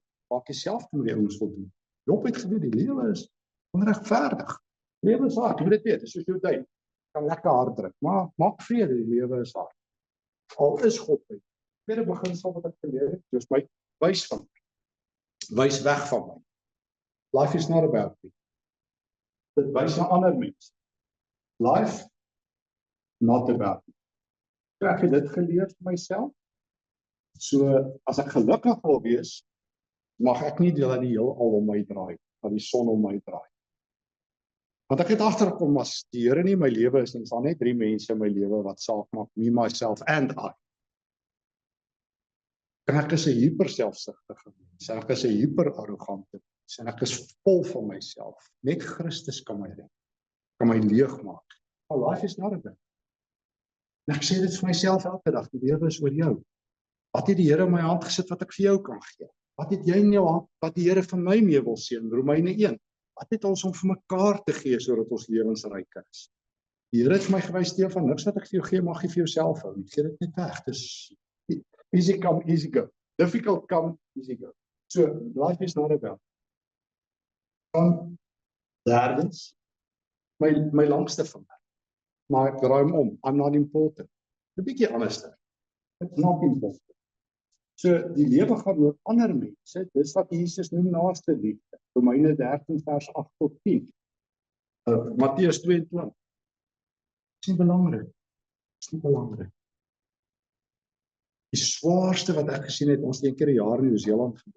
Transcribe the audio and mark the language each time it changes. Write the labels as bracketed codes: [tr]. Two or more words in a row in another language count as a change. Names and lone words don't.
[af] Maak dieselfde met die ouens wil doen. Job het geweet die lewe is onregverdig. Lewe is hard, jy moet dit weet, dis soos jou tyd. kan lekker hard druk, maar maak vrede, die lewe is hard. Al is God by. Tweede beginsel wat ek geleer het, dis my wys van my. Wys weg van my. [en] Life is not about me. [af] Dit wys na ander mense. [en] Life, not about me. [af] Ek het dit geleer vir myself. So, as ek gelukkig wil wees, mag ek nie dat die heelal om my draai, dat die son om my draai. Want ek het agtergekom, as die Here nie in my lewe is, dan is daar net 3 mense in my lewe wat saak maak, [en] me, myself and I. [af] En ek is 'n hyperselfsugtige mens, ek is 'n hyperarrogante mens, en ek is vol van myself. Net Christus kan my red, kan my leeg maak. [en] My life is not about. [af] En ek sê dit vir myself elke dag, die lewe is oor jou. Wat het die Here in my hand gesit wat ek vir jou kan gee? Wat het jy in jou hand, wat die Here vir my mee wil seën? Romeine 1. Wat het ons om vir mekaar te gee, sodat ons lewensryk is? Die Here het vir my gewys, Stefan, niks wat ek vir jou gee, mag jy vir jouself hou. Gee dit net weg. Dis [en] easy come, easy go. Difficult come, easy go. So, life is not about. [af] Dan, derdens, my langste vinger. Maar ek draai hom om. [en] I'm not important. [af] 'n bietjie anders. [en] It's not important. [af] So, die lewe gaan oor ander mense. Dis wat Jesus noem naaste liefde. Romeine 13 vers 8 tot 10. Matteus 22. Dis nie belangrik. Dis nie belangrik. Die swaarste wat ek gesien het, ons het 1 keer 'n jaar in Nieu-Seeland gebly.